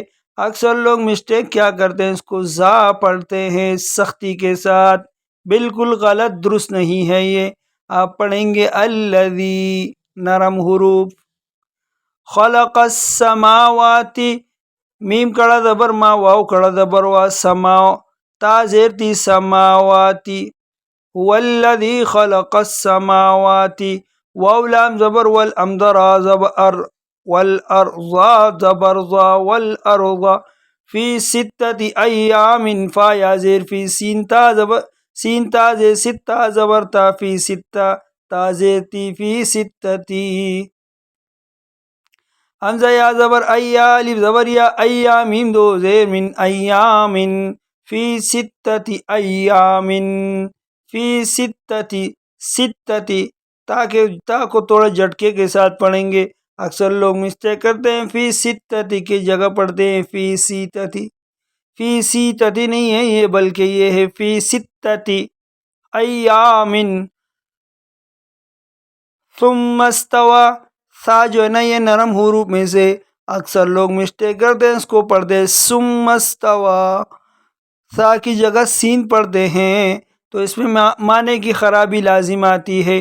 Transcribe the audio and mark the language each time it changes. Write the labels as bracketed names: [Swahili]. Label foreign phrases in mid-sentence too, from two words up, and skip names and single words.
[Urdu] اکثر لوگ مسٹیک کیا کرتے ہیں، اس کو زا پڑھتے ہیں سختی کے ساتھ، بالکل غلط، درست نہیں ہے یہ۔ آپ پڑھیں گے الذی، نرم حروف۔ [Arabic] خلق السماوات، [Urdu] میم کڑا زبر ما، واو کڑا زبر وا، سماو، تا زیر تی، سماواتی۔ [Arabic] هو الذی خلق السماوات، [Urdu] واو لام زبر ول، امدرا زبر ار، والارض زبر ضا، [Arabic] والارض فی 6 ایام، [Urdu] فا یا زیر فی، سین تا زبر، سین تا زیر، ستا زبر تا، فی 6 تا زیر تی، فی 6۔ حمزہ یا زبر ایا، الف زبر یا، ایا میم دو زیر من، [Arabic] ایام فی 6 ایام، [Urdu] فی 6، تاکہ تا کو تھوڑا جھٹکے کے ساتھ پڑھیں گے۔ اکثر لوگ مسٹیک کرتے ہیں، فی 6 کی جگہ پڑھتے ہیں فی 6۔ فی 6 نہیں ہے یہ، بلکہ یہ ہے [Arabic] فی 6 ایام۔ ثم استوى، [Urdu] سا جو ہے نا یہ نرم حروف میں سے اکثر لوگ مسٹیک کرتے ہیں، اس کو پڑھتے ہیں [Arabic] ثم استوى، [Urdu] سا کی جگہ سین پڑھتے ہیں، تو اس میں معنی کی خرابی لازم آتی ہے۔